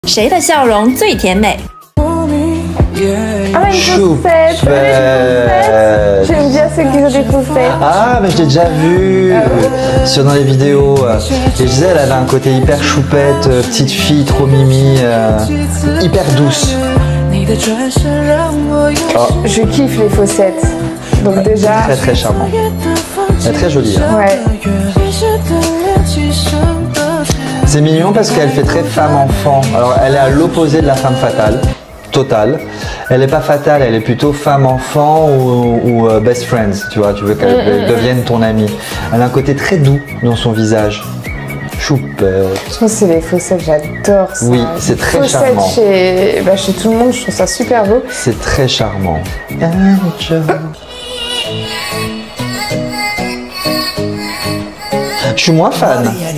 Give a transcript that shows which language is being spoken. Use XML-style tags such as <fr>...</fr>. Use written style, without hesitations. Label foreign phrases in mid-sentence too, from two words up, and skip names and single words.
<zh>谁的笑容最甜美</zh> <fr>Ah, une faussette. J'aime bien ceux qui ont des faussettes. Ah, mais je l'ai déjà vu dans les vidéos. Et je disais, elle avait un côté hyper choupette, petite fille, trop mimi, hyper douce. Oh. Je kiffe les faussettes. Donc déjà... Très très charmant. Elle est très jolie. Hein. Ouais. C'est mignon parce qu'elle fait très femme-enfant. Alors, elle est à l'opposé de la femme fatale. Totale. Elle n'est pas fatale, elle est plutôt femme-enfant ou</fr> <en>best friends,</en> <fr>tu vois, tu veux qu'elle devienne ton amie. Elle a un côté très doux dans son visage. Choupette. Je trouve que c'est les faussettes, j'adore ça. Oui, c'est très charmant. Chez tout le monde, je trouve ça super beau. C'est très charmant. Je suis moins fan.</fr>